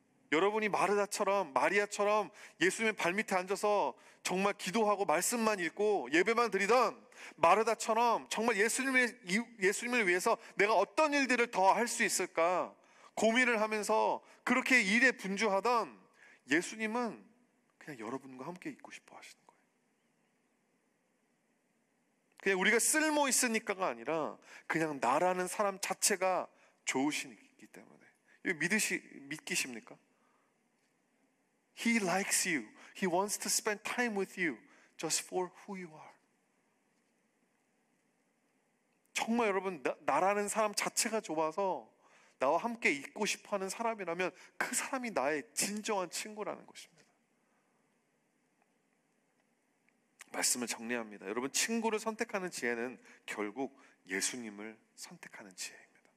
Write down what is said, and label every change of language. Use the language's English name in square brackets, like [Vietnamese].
[Korean] 여러분이 마리아처럼 예수님의 발밑에 앉아서 정말 기도하고 말씀만 읽고 예배만 드리던 마르다처럼 정말 예수님을 위해서 내가 어떤 일들을 더 할 수 있을까 고민을 하면서 그렇게 일에 분주하던 예수님은 그냥 여러분과 함께 있고 싶어 하시는 거예요. 그냥 우리가 쓸모 있으니까가 아니라 그냥 나라는 사람 자체가 좋으시기 때문에. 이거 믿기십니까? [English] He likes you. He wants to spend time with you just for who you are. [Korean] 정말 여러분, 나라는 사람 자체가 좋아서 나와 함께 있고 싶어하는 사람이라면 그 사람이 나의 진정한 친구라는 것입니다. 말씀을 정리합니다. 여러분, 친구를 선택하는 지혜는 결국 예수님을 선택하는 지혜입니다.